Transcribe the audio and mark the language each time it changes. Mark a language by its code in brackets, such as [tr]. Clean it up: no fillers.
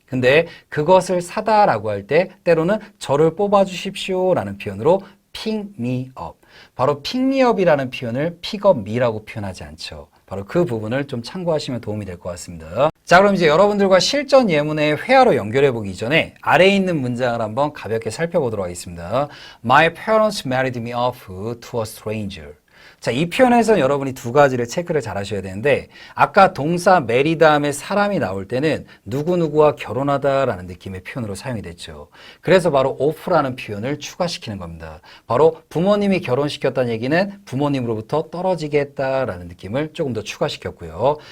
[ko] 근데 그것을 사다라고 할 때 때로는 저를 뽑아주십시오 라는 표현으로 [en] pick me up. [ko] 바로 pick me up이라는 표현을 pick up me라고 표현하지 않죠. 바로 그 부분을 좀 참고하시면 도움이 될 것 같습니다. 자, 그럼 이제 여러분들과 실전 예문의 회화로 연결해 보기 전에 아래에 있는 문장을 한번 가볍게 살펴보도록 하겠습니다. [en] My parents married me off to a stranger. [ko] 자, 이 표현에서는 여러분이 두 가지를 체크를 잘 하셔야 되는데 아까 동사 marry 다음에 사람이 나올 때는 누구누구와 결혼하다라는 느낌의 표현으로 사용이 됐죠. 그래서 바로 off라는 표현을 추가시키는 겁니다. 바로 부모님이 결혼시켰다는 얘기는 부모님으로부터 떨어지겠다라는 느낌을 조금 더 추가시켰고요.